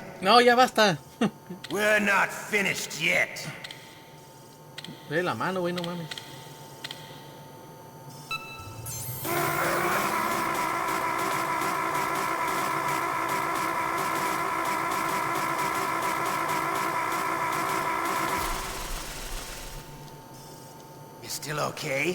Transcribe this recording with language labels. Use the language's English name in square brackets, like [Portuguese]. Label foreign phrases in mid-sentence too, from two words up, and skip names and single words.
[Spanish] No, ya basta. [English] We're not finished yet. [Spanish] Ve la mano, güey, no mames. [English] You still okay?